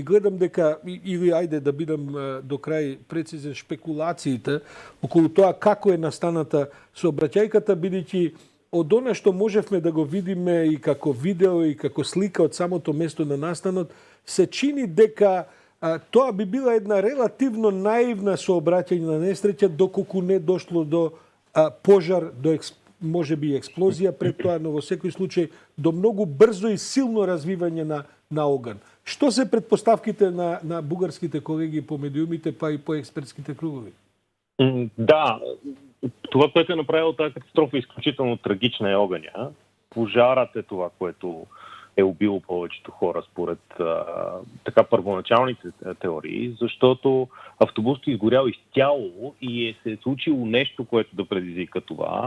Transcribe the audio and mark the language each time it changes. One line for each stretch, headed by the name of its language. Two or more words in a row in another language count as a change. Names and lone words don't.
Macedonian: Гледам дека, или ајде да бидам до крај прецизен, шпекулациите околу тоа како е настаната сообраќајката, бидејќи од она што можевме да го видиме и како видео и како слика од самото место на настанот, се чини дека тоа би била една релативно наивна сообраќајна несреќа, доколку не дошло до пожар, до може би експлозија пред тоа, но во секој случај до многу брзо и силно развивање на оган. Што се предпоставките на бугарските колеги по медиумите, па и по експертските кругови?
Bulgarian: Да, това, което е направило тази катастрофа, е изключително трагична е огъня. Пожарът е това, което е убило повечето хора според така първоначалните теории, защото автобусът е изгорял изцяло и се е случило нещо, което да предизвика това.